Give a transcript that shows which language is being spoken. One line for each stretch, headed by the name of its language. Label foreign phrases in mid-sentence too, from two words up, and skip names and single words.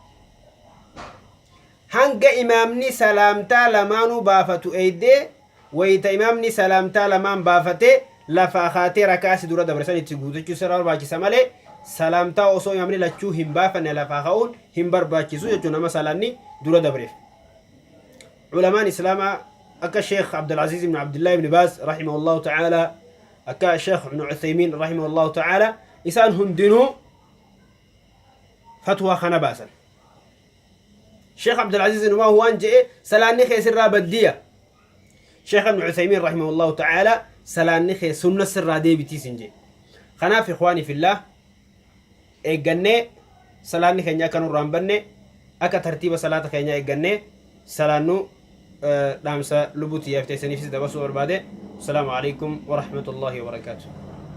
Oromo: hanga imaamni salaamtaa lamaanuu baafatu eeydee wayita imaamni salaamtaa lamaan baafatee lafa khaatee rakaasi dura dabarsan itti guutachuu sirraa barbaachisa malee salaamtaa osoo imaamni lachuu hin baafanne lafa ka'uun hin barbaachisu jechuun nama salaanni dura dabreef ulamaan islaamaa akka sheekh abdulaziz ibn abdullah ibn baaz
Arabic: رحمه الله تعالى
Oromo: akka sheekh ibn uthaymin
Arabic: رحمه الله تعالى
Oromo: isaan hundinuu fatwa kana baasan sheekh abdulaziz inuma waan je'e salaanni keessirraa baddiya sheekh ibn uthaymin
Arabic: رحمه الله تعالى
Oromo: salaanni kee sunna sirraa deebitiis hin jee kanaaf
Arabic: إخواني في الله
Oromo: eeggannee salaanni keenya akka nurraan banne akka tartiiba salaata keenya eeggannee salaannu dhaamsa lubuuti yaafteessaniifis dabarsuu barbaade
Arabic: السلام عليكم ورحمة الله وبركاته